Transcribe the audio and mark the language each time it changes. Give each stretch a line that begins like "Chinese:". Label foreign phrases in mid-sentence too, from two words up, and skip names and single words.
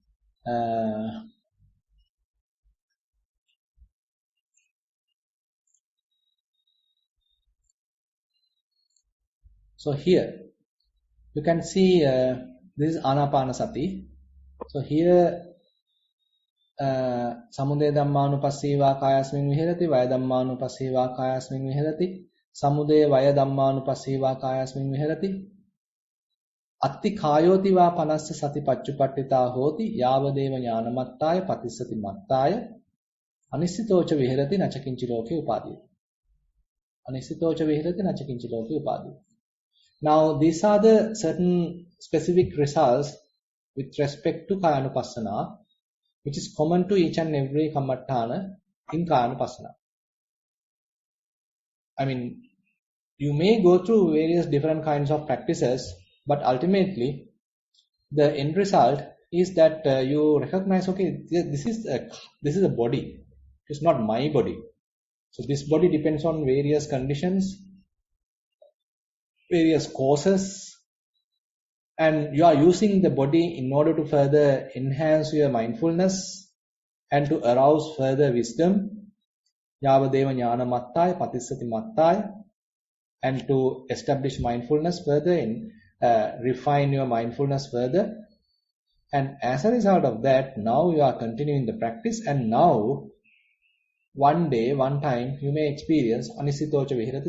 English: So here you can see this is Anapanasati. So here
Pali: Samudaya Dhammanupassīvā kāyasmiñ viharati, Vaya Dhammanupassīvā kāyasmiñ viharati, Samudaya Vaya Dhammanupassīvā kāyasmiñ viharati, Atti kāyoti vā panassa sati paccupattitāya hoti, Yāvadeva ñānamattāya patissati mattāya, Anissitoca viharati nacakinci loke upadiyati. Anissitoca viharati nacakinci loke upadiyati.
English: Now, these are the certain specific results with respect to Kayanupassana, which is common to each and every Kammatthana in Kayanupassana. I mean, you may go through various different kinds of practices, but ultimately, the end result is that you recognize, okay, this is a body. It's not my body. So this body depends on various conditions, various causes, and you are using the body in order to further enhance your mindfulness and to arouse further wisdom,
Pali: Yāvadeva ñāna mattāya patissati mattāya,
English: and to establish mindfulness further and refine your mindfulness further. And as a result of that, now you are continuing the practice, and now one day, one time, you may experience
Pali: Anissitoca viharati.